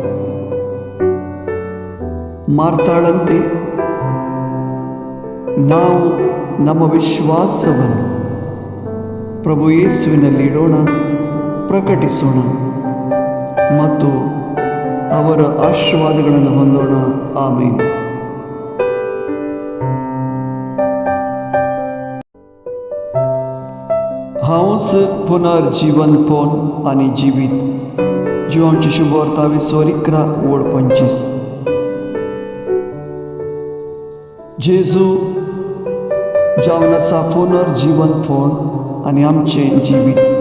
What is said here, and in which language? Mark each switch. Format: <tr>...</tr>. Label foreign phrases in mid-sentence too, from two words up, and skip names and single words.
<kn>ಮಾರ್ತಾಳಂತೆ ನಾವು ನಮ್ಮ ವಿಶ್ವಾಸವನ್ನು ಪ್ರಭು ಯೇಸುವಿನಲ್ಲಿಡೋಣ, ಪ್ರಕಟಿಸೋಣ ಮತ್ತು ಅವರ ಆಶೀರ್ವಾದಗಳನ್ನು ಹೊಂದೋಣ. ಆಮೇನ್.</kn> <kok>हांवच पुनर्जीवन पोन आनी जिवीत. जिवांची शुभवार्ता 20:25. जेजू जावन आसा पुनर्जीवन पोन आनी आमचें जिवीत.</kok>